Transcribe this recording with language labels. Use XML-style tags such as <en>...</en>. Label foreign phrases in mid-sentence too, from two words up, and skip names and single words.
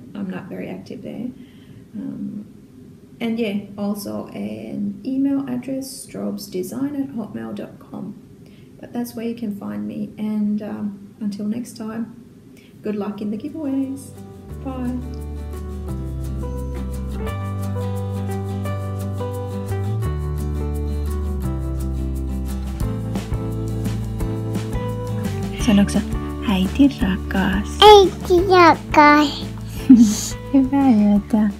<en>I'm not very active there. And yeah, also an email address, strawbsdesign@hotmail.com. But that's where you can find me. And until next time, good luck in the giveaways. Bye.</en> <fi>Sanoitko sä, äiti rakas? Äiti rakas. Hyvää yötä.</fi>